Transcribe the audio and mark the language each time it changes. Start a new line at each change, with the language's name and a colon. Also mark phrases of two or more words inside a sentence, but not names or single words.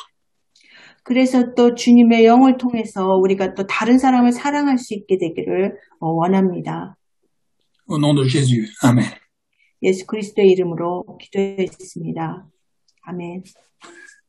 Korean: 그래서 또 주님의 영을 통해서 우리가 또 다른 사람을 사랑할 수 있게 되기를 원합니다.
French: Au nom de Jésus. Amen.
Korean: 예수 그리스도의 이름으로 기도했습니다. 아멘.